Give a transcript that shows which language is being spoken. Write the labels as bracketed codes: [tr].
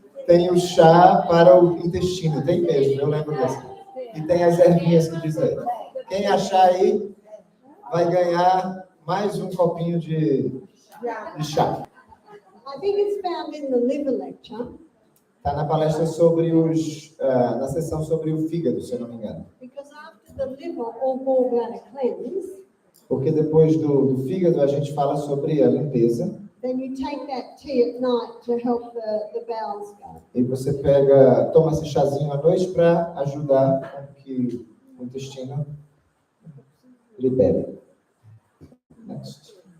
[pt] Tem o chá para o intestino, tem mesmo, eu lembro dessa. E tem as ervinhas que diz aí. Quem achar aí vai ganhar mais um copinho de chá. [en] I think it's found in the liver lecture, [pt] Está na palestra sobre na sessão sobre o fígado, se eu não me engano. [en] because after the liver or gallbladder cleanse, [pt] Porque depois do fígado a gente fala sobre a limpeza. [en] then you take that tea at night to help the bowels go. [pt] E você toma esse chazinho à noite para ajudar com que o intestino libere. [en] Next.